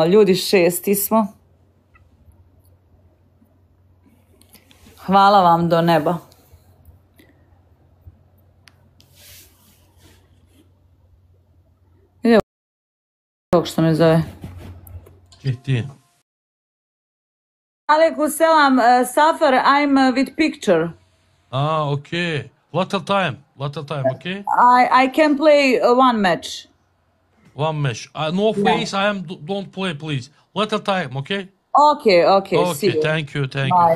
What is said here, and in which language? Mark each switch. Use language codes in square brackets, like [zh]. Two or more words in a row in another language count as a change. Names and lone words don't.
[bs] Ljudi, 6. smo. Hvala vam do neba. Evo ovog što me zove. Ti. [ar] عليكم السلام, [en] Safar, I'm with picture. Okay. Little time, okay? I can play one match. One match. No face, don't play, please. Little time, okay? Okay, see you. Thank you. Bye.